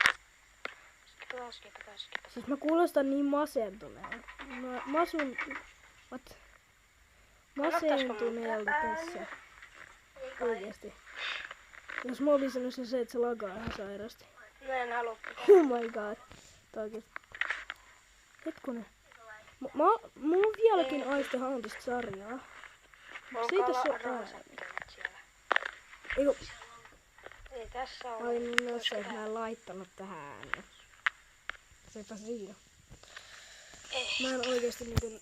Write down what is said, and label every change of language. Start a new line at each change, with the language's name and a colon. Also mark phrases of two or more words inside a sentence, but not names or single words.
Finnish: Skipa. Siis mä kuulostan niin masentuneen. Mä asun... masentuneelta tässä. Oikeesti. Jos mobi sanoisi se, että se lagaa ihan sairasti. Mä en halua.
English: Oh my god.
Finnish: Tää oikeesti. Hetkonen. Mulla on vieläkin Aiste Hauntista sarjaa. Siitä se on siellä. Eiku... Ei tässä on. Ai niin, no se, että mä en laittanut tähän. Sepä siinä. Mä en oikeesti niinku...